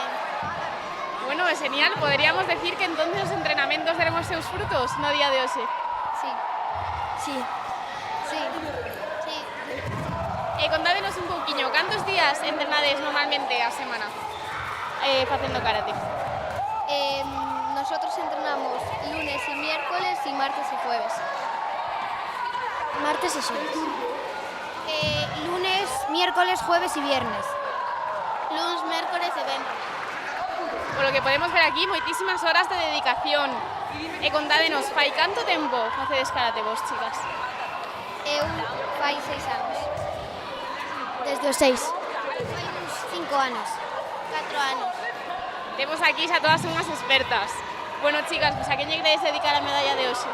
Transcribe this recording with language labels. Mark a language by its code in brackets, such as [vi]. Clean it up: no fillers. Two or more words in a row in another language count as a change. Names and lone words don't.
[gl] Bueno, é genial. Poderíamos decir que entonces os entrenamentos deron os seus frutos no día de hoxe. [es] Sí. Sí. Sí. Sí. E contádenos un pouquiño, cantos días entrenades normalmente a semana facendo karate? Nosotros entrenamos lunes y miércoles y martes y jueves. Martes y jueves. Lunes, miércoles, jueves y viernes. Lunes, miércoles y viernes. Por lo que podemos ver aquí, [gl] moitísimas horas de dedicación. E contádenos, fai canto tempo facedes karate vos, chicas? Eu fai 6 anos. Desde os 6. Fai uns 5 anos. 4 anos. Temos aquí xa todas unhas expertas. Bueno, chicas, pues a quen lle queredes dedicar a medalla de hoxe?